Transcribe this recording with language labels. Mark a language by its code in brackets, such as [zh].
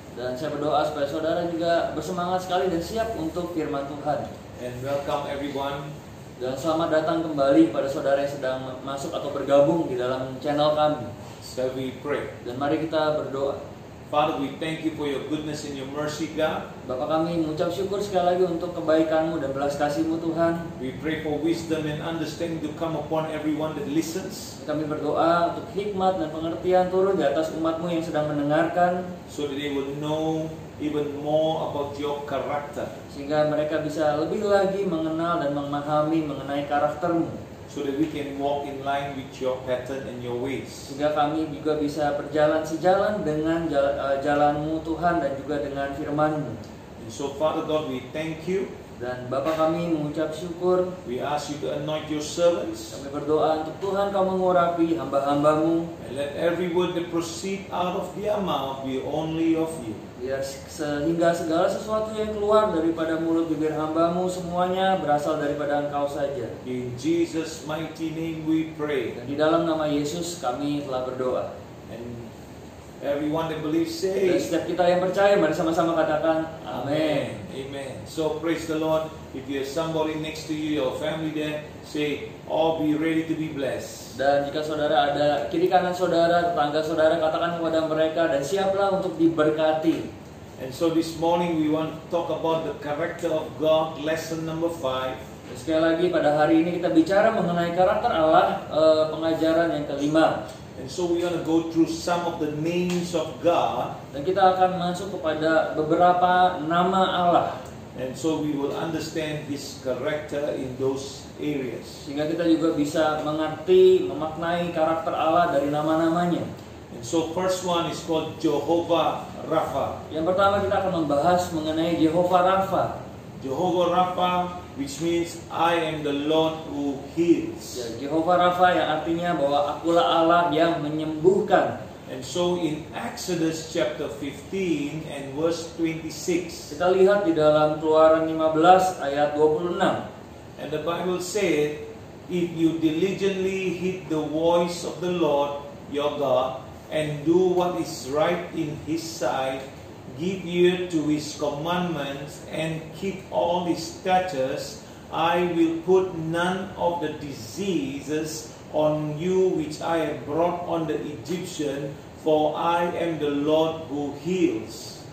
[id] Dan saya berdoa supaya saudara juga bersemangat sekali dan siap untuk firman Tuhan. [en] And welcome everyone. [id] Dan selamat datang kembali pada saudara yang sedang masuk atau bergabung di dalam channel kami. [en] So we pray. [id] Dan mari kita berdoa. [en] Father, we thank you for your goodness and your mercy, God. [id] Bapa kami mengucap syukur sekali lagi untuk kebaikan-Mu dan belas kasih-Mu Tuhan. [en] We pray for wisdom and understanding to come upon everyone that listens, [id] Kami berdoa untuk hikmat dan pengertian turun di atas umat-Mu yang sedang mendengarkan, [en] so that they will know even more about your character, [id] sehingga mereka bisa lebih lagi mengenal dan memahami mengenai karakter-Mu, [en] so that we can walk in line with your pattern and your ways. [id] sehingga kami juga bisa berjalan sejalan dengan jalan-Mu Tuhan dan juga dengan firman-Mu. [en] And so Father God, we thank you. [id] Dan Bapa kami mengucap syukur. [en] We ask you to anoint your servants, [id] Kami berdoa untuk Tuhan Kau mengurapi hamba-hamba-Mu, [en] and let every word that proceed out of their mouth be only of you. [id] ya, sehingga segala sesuatu yang keluar daripada mulut bibir hamba-Mu semuanya berasal daripada Engkau saja. [en] In Jesus' mighty name we pray. [id] Dan di dalam nama Yesus kami telah berdoa. [en] And everyone that believes [id] Dan [en] say [id] setiap kita yang percaya, mari sama-sama katakan [en] amin. Amen. So praise the Lord. If you have somebody next to you, your family there, say, all be ready to be blessed. [id] Dan jika saudara ada kiri kanan saudara, tetangga saudara, katakan kepada mereka dan siaplah untuk diberkati. [en] And so this morning we want to talk about the character of God, lesson number 5. [id] Dan sekali lagi pada hari ini kita bicara mengenai karakter Allah, pengajaran yang kelima. [en] And so we want to go through some of the names of God. [id] Dan kita akan masuk kepada beberapa nama Allah, [en] And so we will understand His character in those areas. [id] sehingga kita juga bisa mengerti, memaknai karakter Allah dari nama-namanya. [en] And so first one is called Jehovah Rapha. [id] Yang pertama kita akan membahas mengenai Jehovah Rapha. [en] Jehovah Rapha, which means I am the Lord who heals. [id] Ya, Jehovah Rapha yang artinya bahwa akulah Allah yang menyembuhkan. [en] And so in Exodus chapter 15 and verse 26, [id] Kita lihat di dalam Keluaran 15 ayat 26. [en] and the Bible said, if you diligently heed the voice of the Lord your God and do what is right in His sight, give ear to His commandments and keep all His statutes, I will put none of the diseases on you which I have brought on the Egyptian, for I am the Lord who heals.